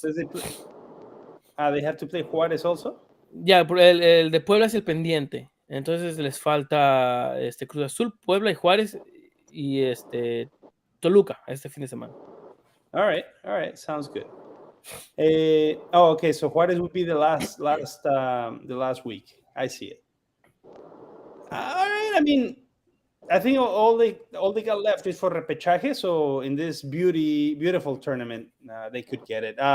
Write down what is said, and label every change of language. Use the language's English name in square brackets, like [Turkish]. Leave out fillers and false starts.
[English] They have to play Juárez also? [Spanish] Ya, el de Puebla es el pendiente. Entonces les falta Cruz Azul, Puebla y Juárez. y Toluca este fin de semana. [English] All right, sounds good. Okay. So Juarez would be the last week. I see it. All right. I mean, I think all they got left is for repechaje. So in this beautiful tournament, they could get it.